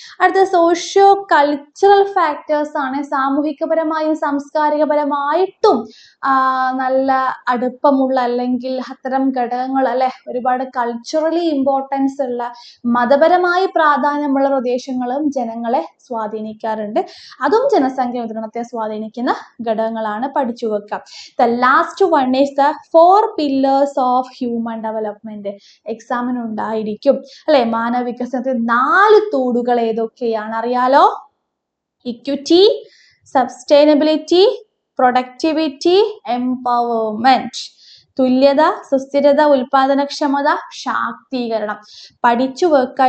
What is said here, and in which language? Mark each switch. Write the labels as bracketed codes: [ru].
[ml] അടുത്ത socio cultural factors ആണ്. സാമൂഹികപരമായും സാംസ്കാരികപരമായിട്ടും നല്ല അടുപ്പമുള്ള അല്ലെങ്കിൽ അത്തരം ഘടകങ്ങൾ അല്ലെ ഒരുപാട് കൾച്ചറലി ഇമ്പോർട്ടൻസ് ഉള്ള മതപരമായി പ്രാധാന്യമുള്ള പ്രദേശങ്ങളും ജനങ്ങളെ സ്വാധീനിക്കാറുണ്ട്. അതും ജനസംഖ്യ മുദ്രണത്തെ സ്വാധീനിക്കുന്ന ഘടകങ്ങളാണ്. പഠിച്ചു വെക്കാം. [en] The last one is the 4 pillars of human development. [ml] എക്സാമിന് ഉണ്ടായിരിക്കും അല്ലെ. മാനവ വികസനത്തിൽ 4 തൂണുകൾ ഏതൊക്കെയാണ് അറിയാലോ? [en] Equity, sustainability, productivity, empowerment. [ml] തുല്യത, സുസ്ഥിരത, ഉൽപാദനക്ഷമത, ശാക്തീകരണം. പഠിച്ചു വെക്കുക.